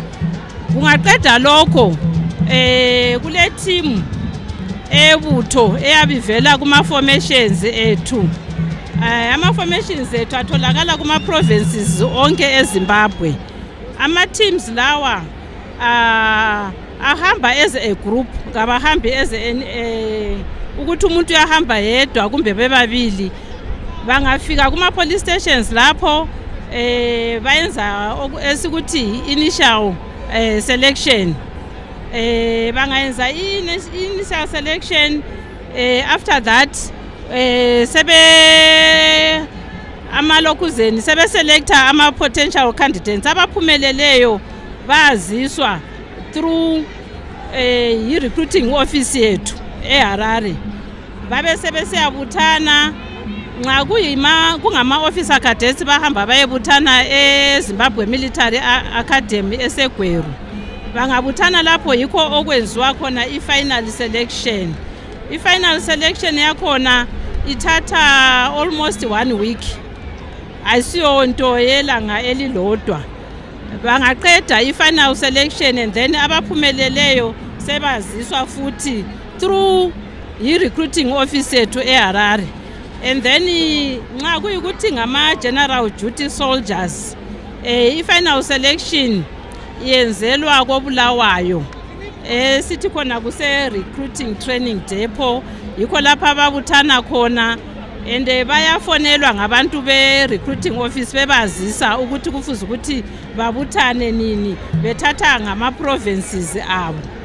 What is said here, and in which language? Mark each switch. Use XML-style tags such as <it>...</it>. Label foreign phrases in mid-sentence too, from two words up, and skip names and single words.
<nd>Kungaqeda lokho kule team ebutho eyabivela kuma formations ethu. Ama formations ethu atholakala kuma provinces onke eZimbabwe. Ama teams lawa ahamba</nd> <en>as a group,</en> <nd>kabahambi as ukuthi umuntu uyahamba yedwa kumbe bebabili. Bangafika kuma</nd> <en>police stations</en> <nd>lapho bayenza esikuthi</nd> <en>initial selection.</en> <nd>Bangayenza</nd> <en>initial selection, after that</en> <nd>sebe amalokuzeni sebe selector ama</nd> <en>potential candidates</en> <nd>abaphumeleleyo baziswa</nd> <en>through recruiting office</en> <nd>yethu eHarare. Babe sebe siyabuthana nxa kungama</nd> <en>officer cadets</en> <nd>bahamba bayebuthana eZimbabwe Military Academy eSegweru. Bangabuthana lapho yikho okwenziwa khona i-</nd> <en>final selection.</en> <nd>I-</nd> <en>final selection</en> <nd>yakhona ithatha</nd> <en>almost 1 week.</en> <nd>Ayisiyo nto yelanga elilodwa. Bangaqeda i-</nd> <en>final selection and then</en> <nd>abaphumeleleyo sebaziswa futhi through i-</nd> <en>recruiting office</en> <nd>yethu eHarare.</nd> <en>And then</en> <nd>nxa kuyikuthi ngama</nd> <en>general duty soldiers</en> <nd>i-</nd> <en>final selection</en> <nd>yenzelwa koBulawayo. Sithi khona kuse</nd> <en>recruiting training depot</en> <nd>yikho lapha ababuthana khona and bayafonelwa ngabantu be</nd> <en>recruiting office</en> <nd>bebazisa ukuthi kufuze ukuthi babuthane nini bethatha ngama provinces abo.</nd>